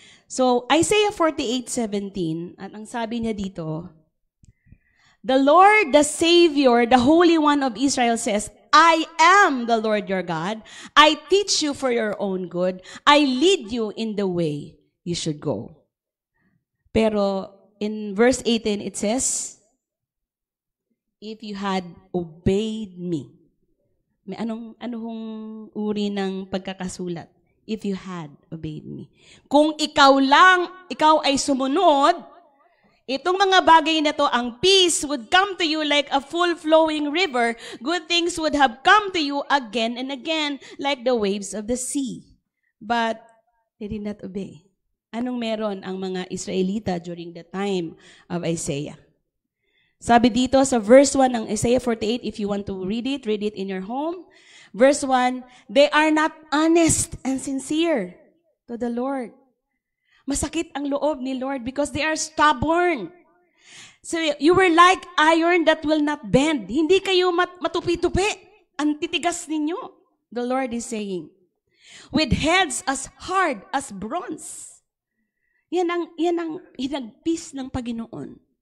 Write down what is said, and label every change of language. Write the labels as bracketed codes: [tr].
[en] So, Isaiah 48:17, [tl] at ang sabi niya dito, [en] the Lord, the Savior, the Holy One of Israel says, I am the Lord your God. I teach you for your own good. I lead you in the way you should go. Pero in verse 18, it says, if you had obeyed me. [tl] May anong uri ng pagkakasulat? [en] If you had obeyed me. [tl] Kung ikaw ay sumunod, itong mga bagay na to, ang [en] peace would come to you like a full-flowing river. Good things would have come to you again and again like the waves of the sea. But they did not obey. [tl] Anong meron ang mga Israelita [en] during the time of Isaiah? [tl] Sabi dito sa [en] verse 1 ng Isaiah 48, if you want to read it in your home. Verse 1, they are not honest and sincere to the Lord. [tl] Masakit ang loob ni Lord [en] because they are stubborn. So you were like iron that will not bend. [tl] Hindi kayo matupi-tupi. Ang titigas ninyo. [en] The Lord is saying. With heads as hard as bronze. [tl] Yan ang hinagpis ng Panginoon.